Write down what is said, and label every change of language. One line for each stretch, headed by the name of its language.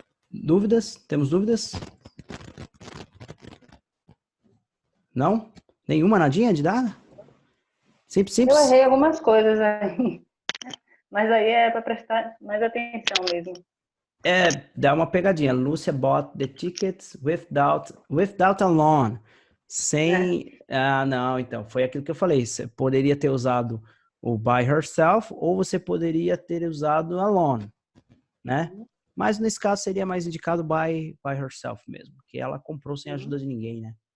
Portuguese: Dúvidas? Temos dúvidas? Não? Nenhuma, nadinha de dar? Simples. Eu errei algumas coisas aí. Mas aí é para prestar mais atenção mesmo. Dá uma pegadinha.
English: Lúcia bought the tickets without a loan.
Portuguese: Sem... não, então. Foi aquilo que eu falei. Você poderia ter usado o
English: by herself
Portuguese: ou você poderia ter usado
English: a loan,
Portuguese: né? Mas nesse caso seria mais indicado
English: by herself
Portuguese: mesmo. Porque ela comprou sem ajuda de ninguém, né?